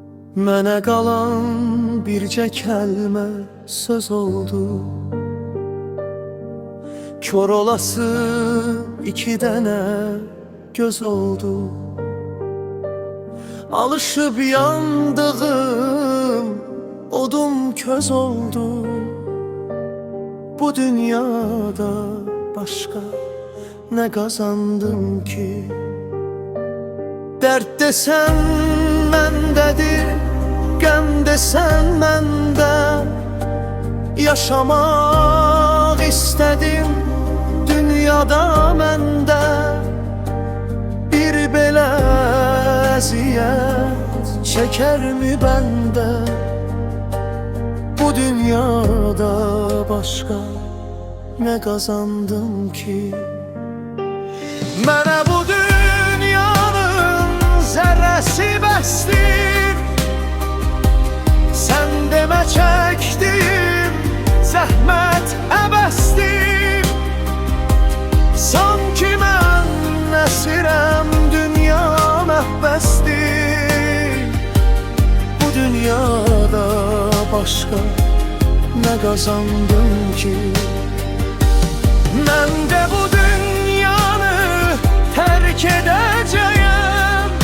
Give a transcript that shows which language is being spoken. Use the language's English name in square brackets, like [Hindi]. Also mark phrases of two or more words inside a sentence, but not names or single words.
[Azerbaijani] Mənə qalan bircə kəlmə söz oldu. Kör olası iki dənə göz oldu. Alışıb yandığım odum köz oldu. [Turkish] Bu dünyada başka ne kazandım ki? Dert desen mendedir, gəm desen mende. Yaşamak istedim dünyada mende. [Azerbaijani] Bir belə əziyyət çəkərmi bəndə? [Turkish] Bu dünyada başka ne kazandım ki? [Azerbaijani] Mənə bu dünyanın zərrəsi bəsdir. Sən demə çəkdiyim zəhmət əbəsdir. Sanki mən əsirəm, dünya məhbəsdir. [Turkish] Bu dünyada başka ne kazandım ki? Mən də bu dünyanı terk edeceğim.